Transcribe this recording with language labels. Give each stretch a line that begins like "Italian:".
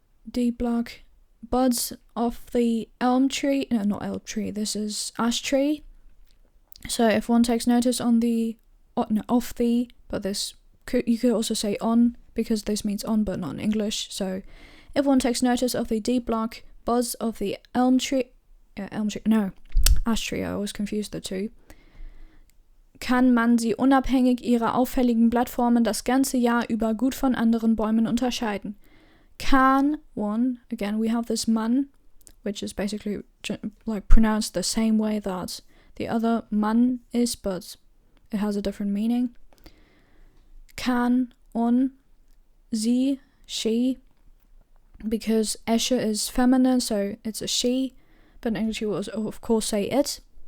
English: Deep black. Buds of the elm tree, no, not elm tree, this is ash tree. So if one takes notice on the, of the, but this, you could also say on, because this means on but not in English. So if one takes notice of the deep black buds of the ash tree, I always confuse the two,
German: kann man sie unabhängig ihrer auffälligen Blattformen das ganze Jahr über gut von anderen Bäumen unterscheiden.
English: Can one, again we have this man, which is basically like pronounced the same way that the other man is, but it has a different meaning. Can on, sie, she, because Esche is feminine, so it's a she, but in English you will of course say it.